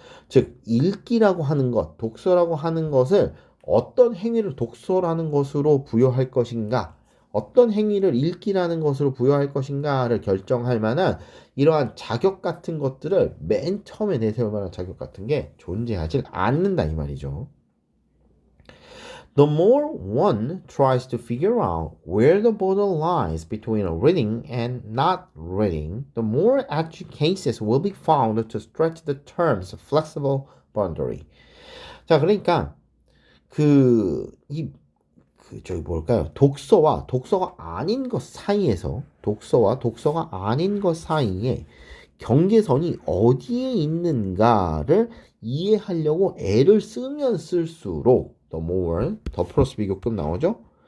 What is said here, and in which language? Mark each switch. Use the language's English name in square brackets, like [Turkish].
[Korean] 즉 읽기라고 하는 것, 독서라고 하는 것을 어떤 행위를 독서라는 것으로 부여할 것인가, 어떤 행위를 읽기라는 것으로 부여할 것인가를 결정할 만한 이러한 자격 같은 것들을 맨 처음에 내세울 만한 자격 같은 게 존재하지 않는다 이 말이죠. [English] The more one tries to figure out where the border lies between reading and not reading, the more edge cases will be found to stretch the term's flexible boundary. [Korean] 자, 그러니까 저기 뭘까요? 독서와 독서가 아닌 것 사이에서 독서와 독서가 아닌 것 사이에 경계선이 어디에 있는가를 이해하려고 애를 쓰면 쓸수록 [English] the more [Korean] 더 플러스 비교급 나오죠?